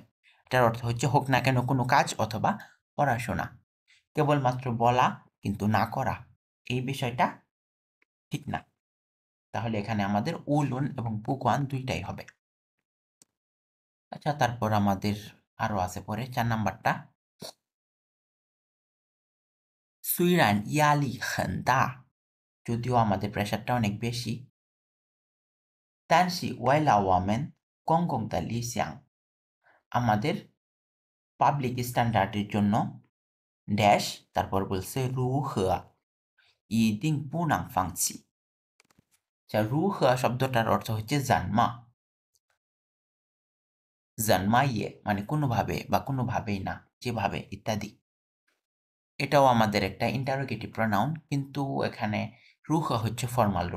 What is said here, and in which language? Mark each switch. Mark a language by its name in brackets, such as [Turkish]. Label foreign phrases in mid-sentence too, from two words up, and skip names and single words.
[Bangla] এটার অর্থ হচ্ছে হোক না কেন কোনো কাজ অথবা পড়াশোনা, কেবলমাত্র বলা কিন্তু না করা, এই বিষয়টা ঠিক না। তাহলে এখানে আমাদের উলুন এবং বুকওয়ান দুইটাই হবে। আচ্ছা, তারপর আমাদের আরো আছে পরে 4 নাম্বারটা, [Chinese] 虽然压力很大 [Bangla] যদিও আমাদের প্রেশারটা অনেক বেশি [Chinese] 但是为了我们公共的理想 [Bangla] আমাদের [English] public standard [Bangla] জন্য ড্যাশ তারপর বলছে [Chinese] 如何一定不能放弃 [Bangla] আচ্ছা [Chinese] 如何 [Bangla] শব্দটার অর্থ হচ্ছে জানমা জানমাইয়ে মানে কোনোভাবে বা কোনোভাবেই না যেভাবে ইত্যাদি এটাও আমাদের একটা [English] interrogative pronoun [Bangla] কিন্তু এখানে রুহা হচ্ছে ফর্মাল রূপ